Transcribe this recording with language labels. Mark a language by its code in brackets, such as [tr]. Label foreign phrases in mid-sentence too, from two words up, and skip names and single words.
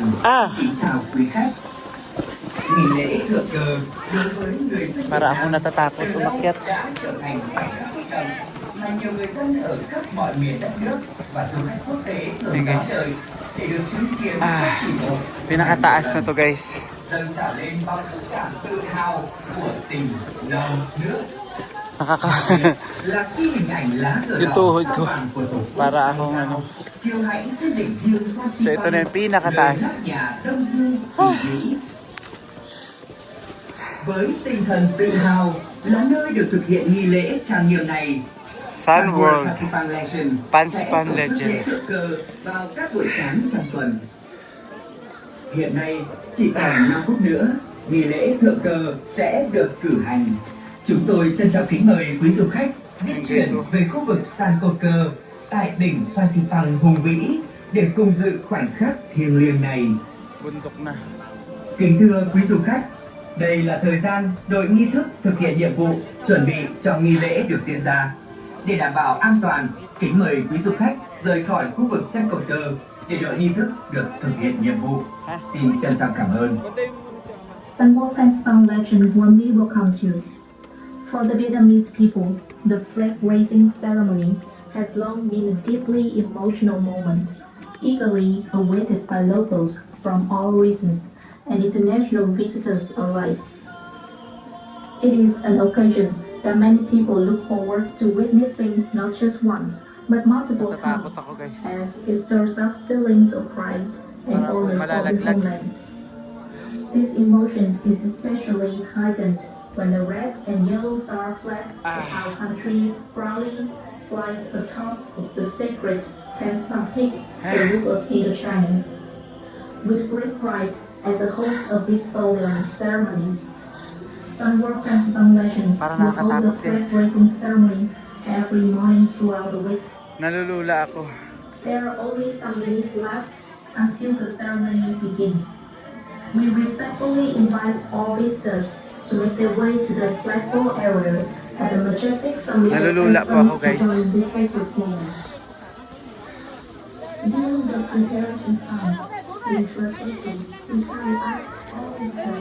[vi] Kính chào quý khách. Nghỉ lễ thượng cờ đối với người dân Việt [tl] Para ako [vi] Nam [tl] natatakot [vi] từ lâu [tl] umakyat. [vi] đã trở thành khoảnh khắc xúc động mà nhiều người dân ở khắp mọi miền đất nước và du khách quốc tế thường đón đợi để được chứng kiến các chỉ một [tl] Pinakataas na to guys. [vi] dâng trào lên bao xúc cảm tự hào của tình non nước. Là khi hình ảnh lá cờ [tl] Yung [vi] đỏ [tl] tuhod [vi] sao [tl] ko. [vi] vàng của Tổ quốc [tl] Para [vi] bay [tl] akong [vi] cao, kiêu hãnh trên đỉnh thiêng Phan Xi [tl] So ito [vi] Păng, [tl] na yung pinakataas. [vi] nơi nóc nhà Đông Dương kỳ vĩ. Với tinh thần tự hào là nơi được thực hiện nghi lễ trang nghiêm này. Sun World Pansipan Legend Pansipan sẽ tổ chức Legend. lễ thượng cờ vào các buổi sáng trong tuần. Hiện nay chỉ còn 5 phút nữa, nghi lễ thượng cờ sẽ được cử hành. Chúng tôi trân trọng kính mời quý du khách di chuyển về khu vực sàn cột cờ tại đỉnh Phan Xi Păng hùng vĩ để cùng dự khoảnh khắc thiêng liêng này. [tl] Bundok na. [vi] Kính thưa quý du khách, đây là thời gian đội nghi thức thực hiện nhiệm vụ chuẩn bị cho nghi lễ được diễn ra. Để đảm bảo an toàn, kính mời quý du khách rời khỏi khu vực chân cột cờ để đội nghi thức được thực hiện nhiệm vụ. Xin trân trọng cảm ơn. [en] Sun World Festival Legend warmly welcomes you. For the Vietnamese people, the flag raising ceremony has long been a deeply emotional moment, eagerly awaited by locals from all regions and international visitors alike. It is an occasion that many people look forward to witnessing not just once, but multiple [tl] Natatakot [en] times, [tl] ako guys. [en] as it stirs up feelings of pride and [tl] Para [en] honor for the [tl] malalaglag. [en] homeland. This emotion is especially heightened when the red and yellow star flag of our country proudly flies atop of the sacred Phanspam Peak, the roof of Indochina. With great pride, as the host of this solemn ceremony, Sun World Phanspam Legends [tl] Parang [en] will hold the [tl] nakakatakot, guys. [en] flag raising ceremony every morning throughout the week. [tl] Nalulula ako. [en] There are only some minutes left until the ceremony begins. We respectfully invite all visitors to make their way to the flagpole area at the majestic summit of [tl] Nalulula po [en] Fence [tl] ako, guys. [en] to join this sacred moment. During the preparation time, we trust you to carry out all visitors.